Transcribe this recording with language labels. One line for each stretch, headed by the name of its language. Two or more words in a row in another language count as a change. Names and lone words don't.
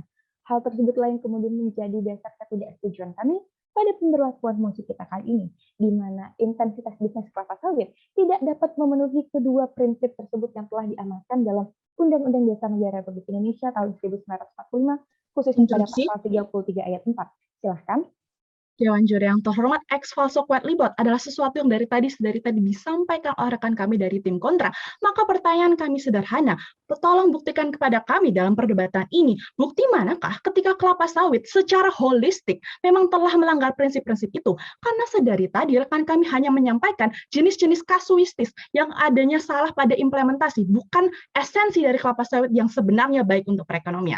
Indonesian: Hal tersebut lain kemudian menjadi dasar ketidaksetujuan kami pada pemberlakuan mosi kita kali ini, di mana intensitas bisnis kelapa sawit tidak dapat memenuhi kedua prinsip tersebut yang telah diamanatkan dalam Undang-Undang Dasar Negara Republik Indonesia tahun 1945, khususnya pada pasal 33 ayat 4. Silahkan. Dewan Juri yang terhormat,
Latin: ex falso quod libet
Indonesian: adalah sesuatu yang dari tadi disampaikan oleh rekan kami dari tim kontra. Maka pertanyaan kami sederhana, tolong buktikan kepada kami dalam perdebatan ini, bukti manakah ketika kelapa sawit secara holistik memang telah melanggar prinsip-prinsip itu? Karena sedari tadi rekan kami hanya menyampaikan jenis-jenis kasuistis yang adanya salah pada implementasi, bukan esensi dari kelapa sawit yang sebenarnya baik untuk perekonomian.